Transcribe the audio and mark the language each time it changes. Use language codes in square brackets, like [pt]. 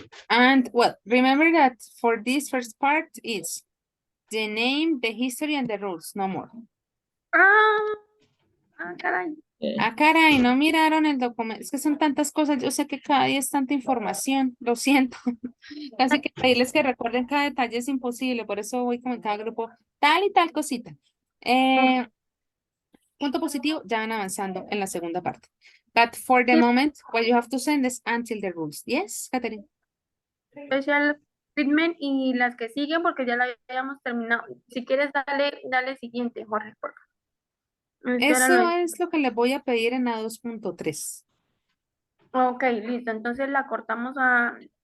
[en] And, well, remember that for this first part is the name, the history, and the rules, no more. [es] Caray. Ah, caray, no miraron el documento. Es que son tantas cosas. Yo sé que cada día es tanta información. Lo siento. Así que pedirles que recuerden cada detalle es imposible. Por eso voy con cada grupo tal y tal cosita. Punto positivo, ya van avanzando en la segunda parte. [en] But for the moment, what you have to send is until the rules. Yes, Catherine? [es] Special treatment y las que siguen porque ya la habíamos terminado. Si quieres, dale siguiente, Jorge, por favor. Eso es lo que les voy a pedir en A2.3. Ok, listo. Entonces la cortamos a...